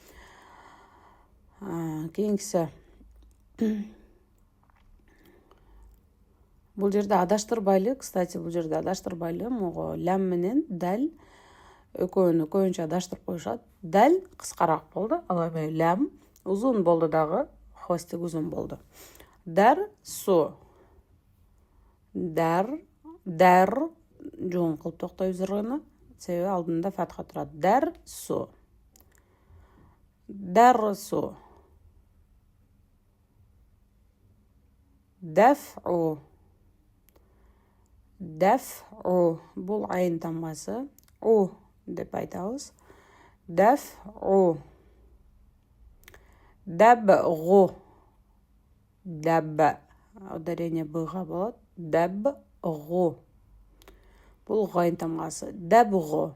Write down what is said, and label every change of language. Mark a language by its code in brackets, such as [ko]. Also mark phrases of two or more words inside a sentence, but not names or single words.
[ky] Кийинкиси бул жерде адаштырбайлы, кстати, бул жерде адаштырбайлы, могу лам менен дал экөөнү көбүнчө адаштырып коюшат. Дал кыскараак болду, ал эми лам узун болду дагы, хвостик узун болду. Дар, су. Дар, дар жоон кылып токтойбуз ырыны, себеби алдында фатха турат. Дар, су. Дар, су. Даф'у. Даф'у. Бул айын тамгасы. У деп айтабыз. Даф'у. Дабгу. Даб. Ударение бга болот. Дабгу. Бул гайын тамгасы. Дабгу.